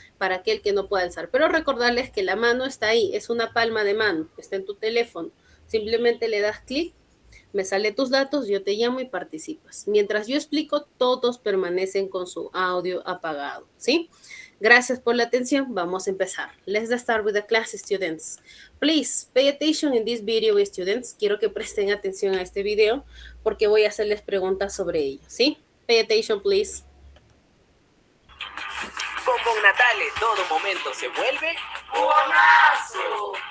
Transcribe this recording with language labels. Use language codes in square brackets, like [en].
[es] Para aquel que no pueda alzar. Pero recordarles que la mano está ahí, es una palma de mano, está en tu teléfono. Simplemente le das clic, me sale tus datos, yo te llamo y participas. Mientras yo explico, todos permanecen con su audio apagado, ¿sí? Gracias por la atención. Vamos a empezar. [en] Let's start with the class, students. Please pay attention in this video, students. [es] Quiero que presten atención a este video porque voy a hacerles preguntas sobre ello, ¿sí? [en] Pay attention, please. [es] Con Bon Natale todo momento se vuelve bonazo.